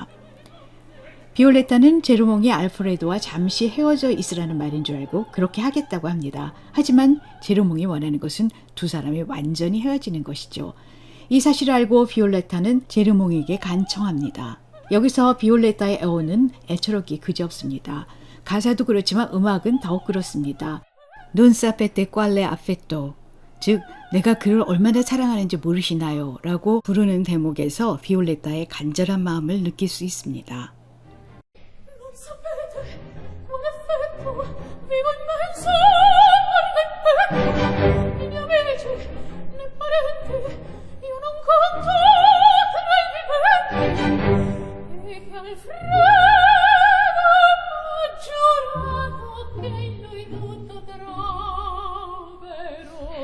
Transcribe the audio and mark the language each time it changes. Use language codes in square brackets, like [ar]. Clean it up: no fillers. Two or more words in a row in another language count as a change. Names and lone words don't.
[ko] 비올레타는 제르몽이 알프레도와 잠시 헤어져 있으라는 말인 줄 알고 그렇게 하겠다고 합니다. 하지만 제르몽이 원하는 것은 두 사람이 완전히 헤어지는 것이죠. 이 사실을 알고 비올레타는 제르몽에게 간청합니다. 여기서 비올레타의 애호는 애처롭기 그지없습니다. 가사도 그렇지만 음악은 더욱 그렇습니다. [it] Non sapete quale affetto, [ko] 즉 내가 그를 얼마나 사랑하는지 모르시나요? 라고 부르는 대목에서 비올레타의 간절한 마음을 느낄 수 있습니다. [it] Non sapete quale affetto vivo immenso nel petto. I miei amici, né parenti, io non conto tra i viventi. E che Alfredo m'ha giurato che in lui tutto troverò.